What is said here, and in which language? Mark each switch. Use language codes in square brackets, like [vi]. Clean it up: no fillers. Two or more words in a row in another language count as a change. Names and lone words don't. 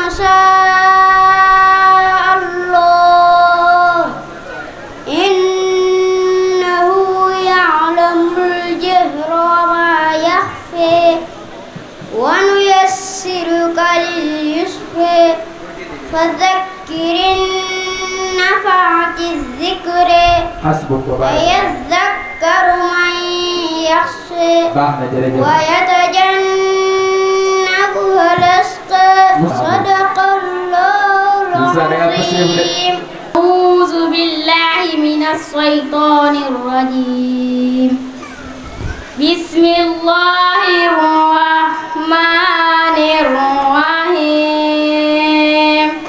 [ar] شاء الله إنه يعلم الجهر وما يخفى ونيسرك لليسر فذكر إن نفعت الذكر حسبك وبارك الله. ويذكر من يخشى [wo] Baax na jërëjëf. [ar] ويتجنبها الأشقى صدق الله العظيم. أعوذ بالله من الشيطان الرجيم. بسم الله الرحمن الرحيم.